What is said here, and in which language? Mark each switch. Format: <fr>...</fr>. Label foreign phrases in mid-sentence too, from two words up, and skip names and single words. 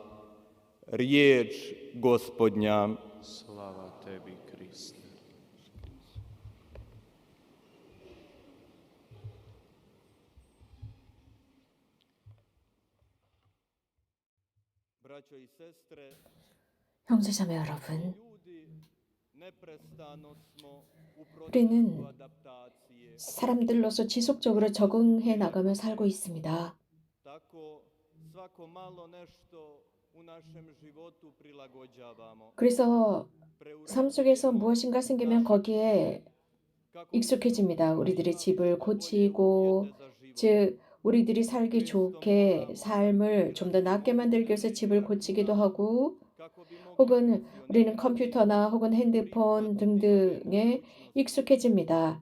<hr>Riječ Gospodnja. Slava tebi, Kriste. Braćo i sestre,</hr> <ko>형제자매 여러분,</ko> <hr>ljudi neprestano smo u</hr> <ko>우리는</ko> <hr>procesu adaptacije.</hr> <ko>사람들로서 지속적으로 적응해 나가며 살고 있습니다.</ko> <hr>Tako svako malo nešto u našem životu prilagođavamo.</hr> <ko>그래서 삶 속에서 무엇인가 생기면 거기에 익숙해집니다. 우리들의 집을 고치고, 즉 우리들이 살기 좋게 삶을 좀 더 낫게 만들기 위해서 집을 고치기도 하고, 혹은 우리는 컴퓨터나 혹은 핸드폰 등등에 익숙해집니다.</ko>